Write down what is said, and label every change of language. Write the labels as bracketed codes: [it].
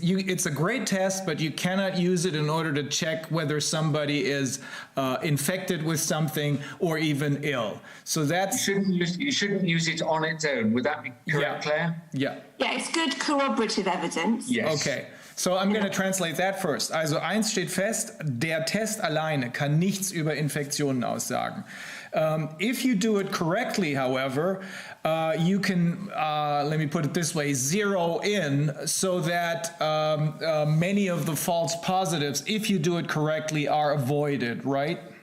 [en] It's a great test, but you cannot use it in order to check whether somebody is infected with something or even ill. So that's... You shouldn't use it on its own. Would that be correct, Claire? Yeah, it's good corroborative evidence. Yes. Okay. So I'm going to translate that first. [de] Also eins steht fest, der Test alleine kann nichts über Infektionen aussagen. [en] If you do it correctly, however, you can, let me put it this way, zero in so that many of the false positives, if you do it correctly, are avoided, right?